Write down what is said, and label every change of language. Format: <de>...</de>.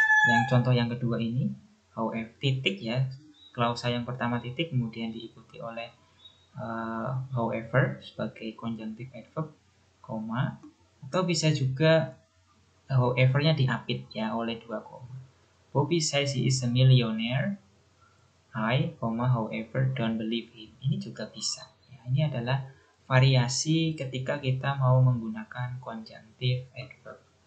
<id>Yang contoh yang kedua ini, however, titik, ya, klausa yang pertama titik, kemudian diikuti oleh however sebagai conjunctive adverb, koma. Atau bisa juga however-nya diapit, ya, oleh dua koma.</id> <en>Bobby says he is a millionaire, I, however don't believe him.</en> <id>Ini juga bisa, ya. Ini adalah variasi ketika kita mau menggunakan conjunctive adverb.</id>